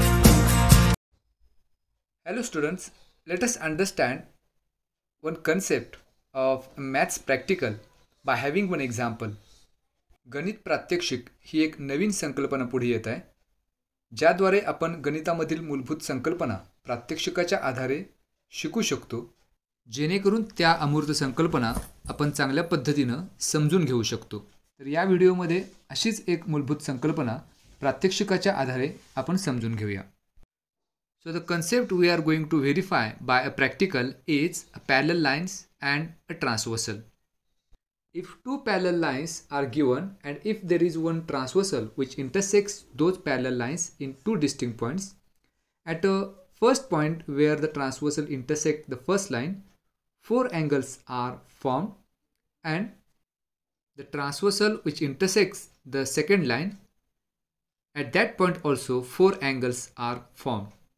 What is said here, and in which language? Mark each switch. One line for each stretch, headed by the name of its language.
English: Hello students, let us understand one concept of maths practical by having one example.
Marathi: गणित प्रात्यक्षिक ही एक नवीन संकल्पना पुढे येत आहे, ज्याद्वारे आपण गणितामधील मूलभूत संकल्पना प्रात्यक्षिकाच्या आधारे शिकू शकतो, जेणेकरून त्या अमूर्त संकल्पना आपण चांगल्या पद्धतीनं समजून घेऊ शकतो. तर या व्हिडिओमध्ये अशीच एक मूलभूत संकल्पना प्रात्यक्षिकाच्या आधारे आपण समजून घेऊया.
English: So the concept we are going to verify by a practical is a parallel lines and a transversal. If two parallel lines are given and if there is one transversal which intersects those parallel lines in two distinct points, at a first point where the transversal intersect the first line, four angles are formed, and the transversal which intersects the second line, at that point also four angles are formed.